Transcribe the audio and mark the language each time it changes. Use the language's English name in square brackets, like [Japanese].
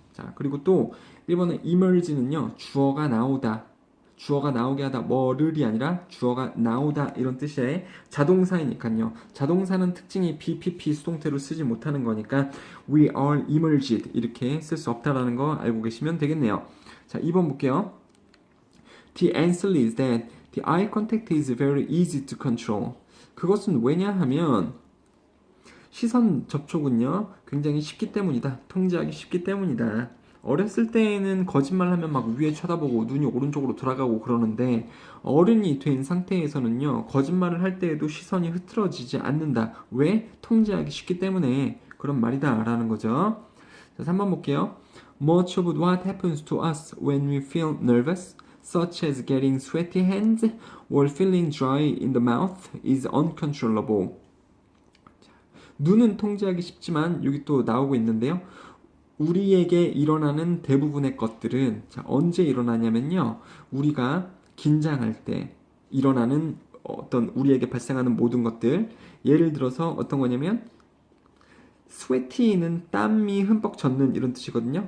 [Korean] 자, 그리고 또 1번은 emerge는요. 주어가 나오다. 주어가 나오게 하다 뭐를이 아니라 주어가 나오다 이런 뜻의 자동사이니까요. 자동사는 특징이 BPP 수동태로 쓰지 못하는 거니까 [English] we are emerged [Korean] 이렇게 쓸 수 없다라는 거 알고 계시면 되겠네요. 자, 2번 볼게요. [English] The answer is that the eye contact is very easy to control. [Korean] 그것은 왜냐하면 시선 접촉은요 굉장히 쉽기 때문이다. 통제하기 쉽기 때문이다. 어렸을 때에는 거짓말하면 막 위에 쳐다보고 눈이 오른쪽으로 돌아가고 그러는데 어른이 된 상태에서는요, 거짓말을 할 때에도 시선이 흐트러지지 않는다. 왜? 통제하기 쉽기 때문에 그런 말이다 라는 거죠. 자, 3번 볼게요. [English] Much of what happens to us when we feel nervous, such as getting sweaty hands or feeling dry in the mouth, is uncontrollable. [Korean] 눈은 통제하기 쉽지만 여기 또 나오고 있는데요. 우리에게 일어나는 대부분의 것들은 언제 일어나냐면요. 우리가 긴장할 때 일어나는 어떤 우리에게 발생하는 모든 것들, 예를 들어서 어떤 거냐면 스웨티는 땀이 흠뻑 젖는 이런 뜻이거든요.